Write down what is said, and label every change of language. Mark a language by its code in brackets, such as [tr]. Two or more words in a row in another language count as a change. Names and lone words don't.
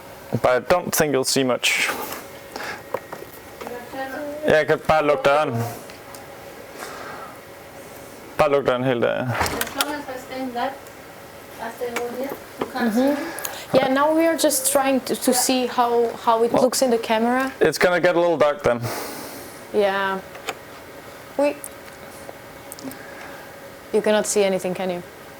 [en] but I don't think you'll see much. [da] Jeg kan bare lukke døren. Bare luk døren helt af. [en] Yeah, now we are just trying to see how it looks in the camera. It's gonna get a little dark then. Yeah. You cannot see anything, can you?